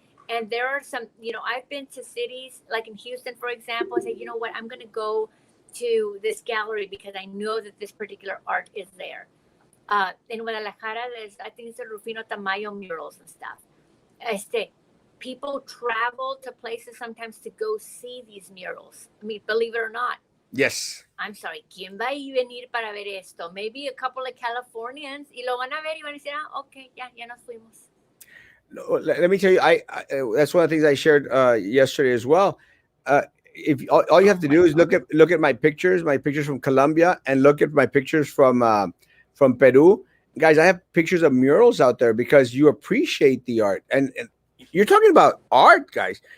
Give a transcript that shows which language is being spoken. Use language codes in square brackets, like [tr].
[en] And there are some, I've been to cities like in Houston, for example, and say, you know what, I'm going to go to this gallery because I know that this particular art is there. In Guadalajara, I think it's the Rufino Tamayo murals and stuff. People travel to places sometimes to go see these murals. I mean, believe it or not. Yes. I'm sorry, [es] ¿quién va a venir para ver esto? [en] Maybe a couple of Californians [es] y lo van a ver y van a decir, okay, ya nos fuimos. [en] No, let me tell you, I that's one of the things I shared yesterday as well. If all you have to do is look at my pictures from Colombia, and look at my pictures from Peru. Guys, I have pictures of murals out there because you appreciate the art, and you're talking about art, guys.